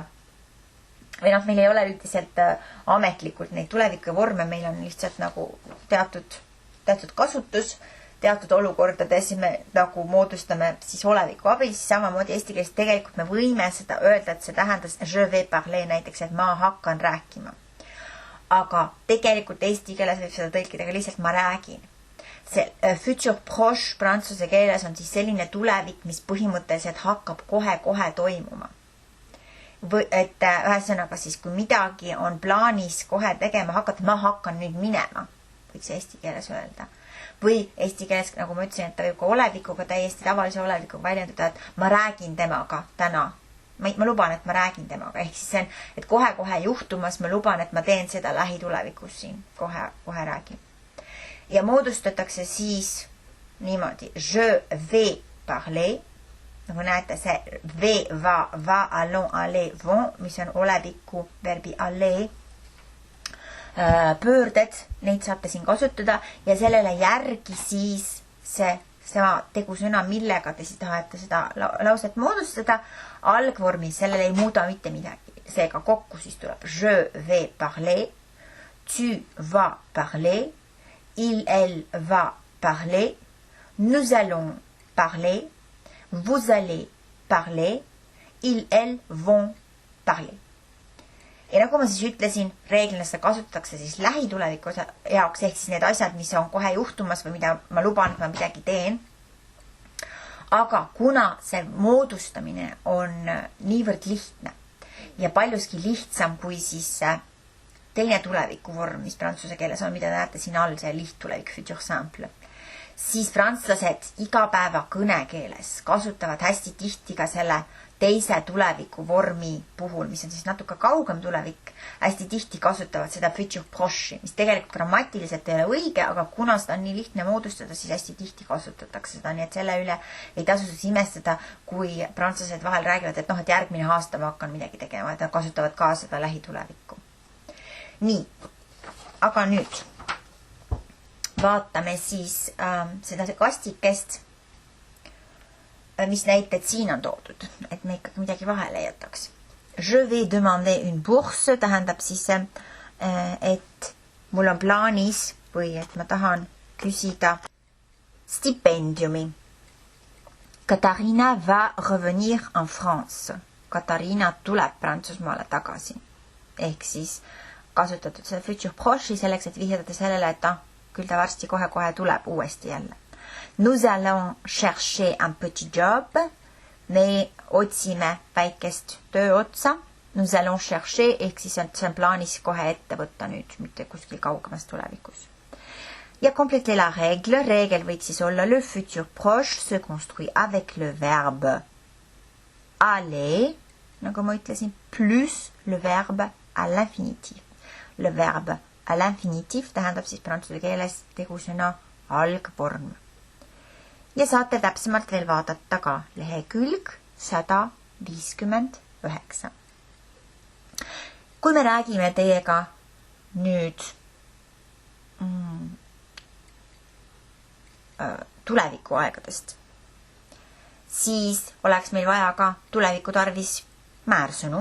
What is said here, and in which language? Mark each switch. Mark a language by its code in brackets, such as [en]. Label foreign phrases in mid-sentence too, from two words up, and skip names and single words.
[et] Või meil ei ole üldiselt ametlikult neid tulevikuvorme, meil on lihtsalt nagu teatud kasutus, teatud olukordades me nagu moodustame siis oleviku abil, siis samamoodi eesti keeles tegelikult me võime seda öelda, et see tähendas [fr] je vais parler [et] näiteks, et ma hakkan rääkima. Aga tegelikult eesti keeles võib seda tõlkida ka lihtsalt ma räägin. See [fr] futur proche [et] prantsuse keeles on siis selline tulevik, mis põhimõtteliselt hakkab kohe toimuma. Et ühesõnaga siis, kui midagi on plaanis kohe tegema hakata, ma hakkan nüüd minema, võiks eesti keeles öelda. Või eesti keeles, nagu ma ütlesin, et ta võib ka olevikuga, täiesti tavalise olevikuga väljendada, et ma räägin temaga täna. Ma luban, et ma räägin temaga. Ehk siis see on, et kohe juhtumas ma luban, et ma teen seda lähitulevikus siin. Kohe räägin. Ja moodustatakse siis niimoodi. [fr] Je vais parler. [et] Nagu näete, see [fr] vais, va, allons, aller, vont, [et] mis on oleviku verbi aller. pöörded, neid saate siin kasutada ja sellele järgi siis see tegusõna, millega te siis tahate seda lauset moodustada, algvormis, sellele ei muuda mitte midagi. Seega kokku siis tuleb [fr] je vais parler, tu vas parler, il, elle va parler, nous allons parler, vous allez parler, il, elle vont parler. [et] Ja nagu ma siis ütlesin, reeglina seda kasutatakse siis lähituleviku jaoks, ehk siis need asjad, mis on kohe juhtumas või mida ma luban, et ma midagi teen. Aga kuna see moodustamine on niivõrd lihtne ja paljuski lihtsam kui siis teine tulevikuvorm, mis prantsuse keeles on, mida näete siin all, see lihttulevik, [fr] futur simple, [et] siis prantslased igapäeva kõnekeeles kasutavad hästi tihti ka selle teise tulevikuvormi puhul, mis on siis natuke kaugem tulevik, hästi tihti kasutavad seda [fr] futur proche'i, [et] mis tegelikult grammatiliselt ei ole õige, aga kuna seda on nii lihtne moodustada, siis hästi tihti kasutatakse seda, nii et selle üle ei tasu siis imestada, kui prantslased vahel räägivad, et et järgmine aasta ma hakkan midagi tegema, et nad kasutavad ka seda lähitulevikku. Nii, aga nüüd vaatame siis seda kastikest, mis näited siin on toodud, et me ikkagi midagi vahele ei jätaks. [fr] Je vais demander une bourse [et] tähendab siis, et mul on plaanis või et ma tahan küsida stipendiumi. [fr] Katariina va revenir en France. [et] Katariina tuleb Prantsusmaale tagasi. Ehk siis kasutatud seda [fr] futur proche'i [et] selleks, et vihjada sellele, et küll ta varsti kohe tuleb uuesti jälle. [fr] Nous allons chercher un petit job. [et] Me otsime väikest tööotsa. [fr] Nous allons chercher, [et] ehk siis see on plaanis kohe ette võtta nüüd, mitte kuskil kaugemas tulevikus. [fr] Ja compléter la règle. [et] Reegel võiks siis olla [fr] le futur proche se construit avec le verbe aller, [et] nagu ma ütlesin, [fr] plus le verbe à l'infinitif. Le verbe à l'infinitif [et] tähendab siis prantsuse keeles tegusõna algvorm. Ja saate täpsemalt veel vaadata ka lehekülg 159. Kui me räägime teiega nüüd tulevikuaegadest, siis oleks meil vaja ka tuleviku tarvis määrsõnu.